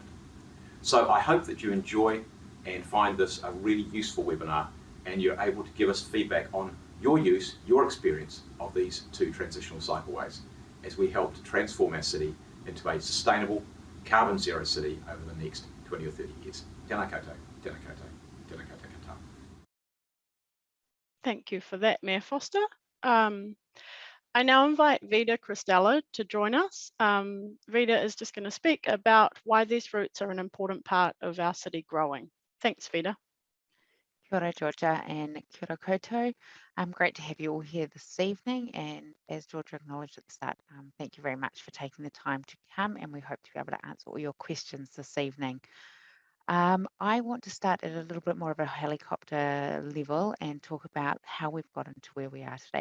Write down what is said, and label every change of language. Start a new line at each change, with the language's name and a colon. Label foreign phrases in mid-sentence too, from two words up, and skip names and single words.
English: So I hope that you enjoy and find this a really useful webinar and you're able to give us feedback on your use, your experience of these two transitional cycleways as we help to transform our city into a sustainable, carbon zero city over the next 20 or 30 years.
Māori: Tēnā koutou, tēnā koutou, tēnā koutou katoa.
English: Thank you for that, Mayor Foster. I now invite Vida Christeller to join us. Vida is just going to speak about why these routes are an important part of our city growing. Thanks, Vida.
Māori: Kia ora, Georgia,
English: and
Māori: kia ora koutou.
English: Great to have you all here this evening, and as Georgia acknowledged at the start, thank you very much for taking the time to come, and we hope to be able to answer all your questions this evening. I want to start at a little bit more of a helicopter level and talk about how we've gotten to where we are today.